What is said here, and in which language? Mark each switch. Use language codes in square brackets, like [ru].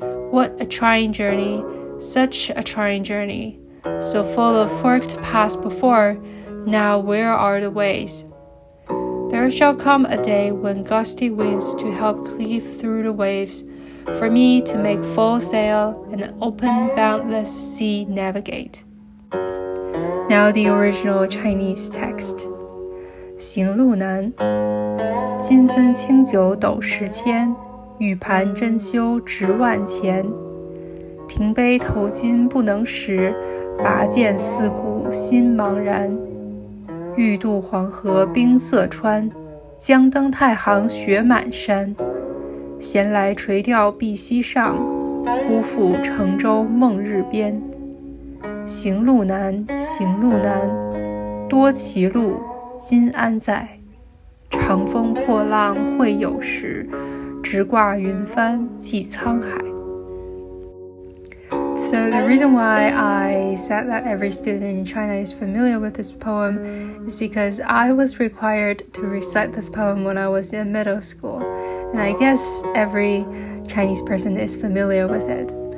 [en] What a trying journey, such a trying journey, so full of forked paths before, now where are the ways? There shall come a day when gusty winds to help cleave through the waves, for me to make full sail and an open boundless sea navigate. Now the original Chinese text. [zh] 行路难，金樽清酒斗十千，玉盘珍羞直万钱。停杯投筯不能食，拔剑四顾心茫然。欲渡黄河冰塞川，将登太行雪满山。闲来垂钓碧溪上，忽复乘舟梦日边。行路难，行路难，多歧路，今安在？长风破浪会有时，直挂云帆济沧海。 [en] So the reason why I said that every student in China is familiar with this poem is because I was required to recite this poem when I was in middle school, and I guess every Chinese person is familiar with it.